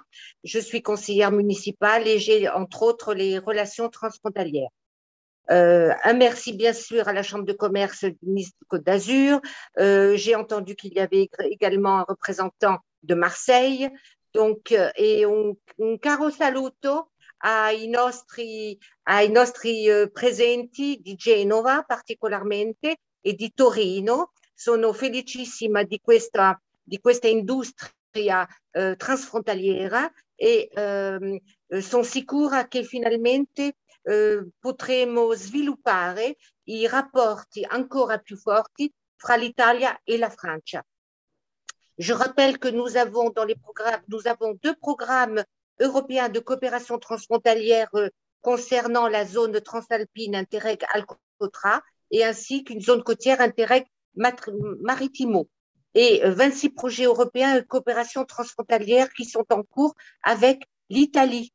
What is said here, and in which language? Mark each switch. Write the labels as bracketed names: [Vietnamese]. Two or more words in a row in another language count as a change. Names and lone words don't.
[French] Je suis conseillère municipale et j'ai entre autres les relations transfrontalières. Un merci bien sûr à la Chambre de commerce de Nice-Côte d'Azur. J'ai entendu qu'il y avait également un représentant de Marseille. Donc, et [Italian] un caro saluto ai nostri presenti di Genova particolarmente e di Torino. Sono felicissima di questa di questa industria transfrontaliera e sono sicura che finalmente potremo sviluppare i rapporti ancora più forti fra l'Italia et la Francia. [French] Je rappelle que nous avons dans les programmes, nous avons 2 programmes européens de coopération transfrontalière concernant la zone transalpine Interreg Alcotra et ainsi qu'une zone côtière Interreg Maritimo et 26 projets européens de coopération transfrontalière qui sont en cours avec l'Italie.